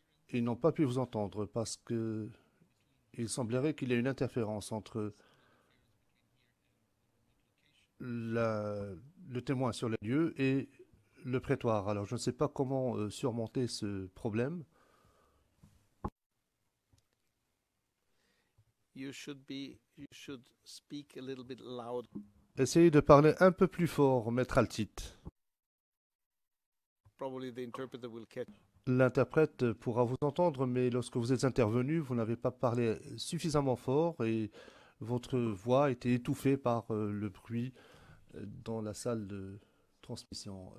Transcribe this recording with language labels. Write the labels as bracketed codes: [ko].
[fr] Ils n'ont pas pu vous entendre parce que il semblerait qu'il y ait une interférence entre le témoin sur les lieux et le prétoire. Alors, je ne sais pas comment surmonter ce problème. [en] You should speak a little bit loud. [fr] Essayez de parler un peu plus fort, maître Altit. [en] Probably the interpreter will catch. [fr] L'interprète pourra vous entendre, mais lorsque vous êtes intervenu, vous n'avez pas parlé suffisamment fort et votre voix a été étouffée par le bruit dans la salle de transmission.